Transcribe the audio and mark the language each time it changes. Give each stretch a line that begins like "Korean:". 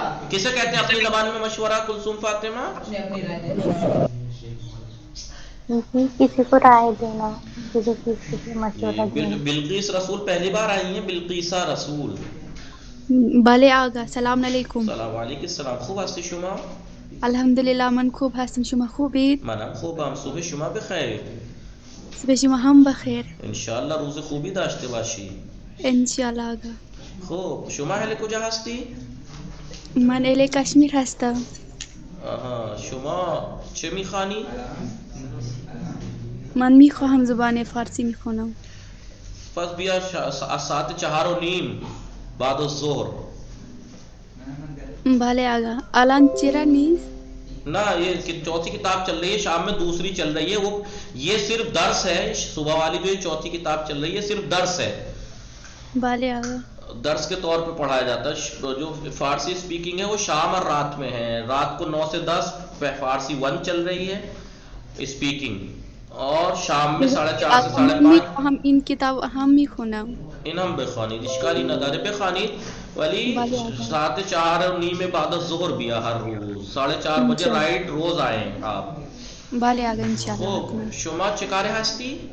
Urdu: کسے کہتے ہیں اپنی زبان میں مشورہ کلثوم فاطمہ؟ کسی کو رائے دینا، کسی چیز کے لیے مشورہ دینا. بلقیس رسول پہلی بار آئی ہیں، بلقیسہ رسول.
Persian: بله آقا سلام علیکم. سلام علیکم السلام. خوب هستی شما؟ الحمدلله من خوب هستم، شما خوبید؟ منم خوبم. صبح شما بخیر. صبح شما هم بخیر. انشالله روز خوبی داشته باشی. انشالله آقا. خب شما اهل کجا هستی؟ من اهل کشمیر هستم. آها، شما چه میخوانی؟ من میخواهم زبان فارسی میخونم. پس بیا از ساعت 4:30 بعد الظهر. بله آقا. الان چرا نیست؟
Urdu: نہ یہ چوتھی کتاب چل رہی ہے، شام میں دوسری چل رہی ہے. وہ یہ صرف درس ہے. صبح والی جو چوتھی کتاب چل رہی ہے صرف درس ہے.
Persian: بله آقا.
Urdu: درس کے طور پہ پڑھایا جاتا ہے. جو فارسی اسپیکنگ ہے وہ شام اور رات میں ہے. رات کو 9 سے 10 فارسی 1 چل رہی ہے اسپیکنگ، اور شام میں 4:30 سے
Persian: آقا من
Urdu: 5:30.
Persian: میخواهم این کتاب هم میخونم. این هم بخوانید، اشکالی نداره بخوانید، ولی بله آقا. ساعت 4:30 بعد از ظهر بیا ہر روز.
Urdu: 4:30 بجے
Persian: انشالله.
Urdu: رائٹ روز آئیں آپ.
Persian: بله آقا انشالله خب حتما. شما چه کاره هستی؟